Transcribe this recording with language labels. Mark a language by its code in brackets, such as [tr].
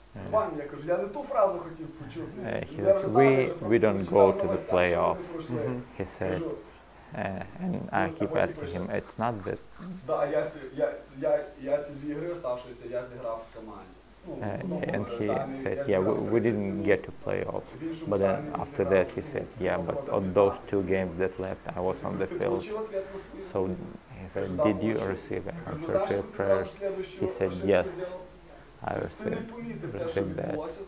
[uk] Ваня, я кажу, я не ту фразу хотів почути. [en] He said, we don't go to the playoffs. He said, and I keep asking him, it's not that. [uk] Да, я ці 2 ігри оставшися, я зіграв в команді. [en] And he said, yeah, we didn't get to playoffs. But then after that he said, yeah, but on those 2 games that left, I was on the field. So he said, did you receive an answer to your prayers? He said, yes, I received that.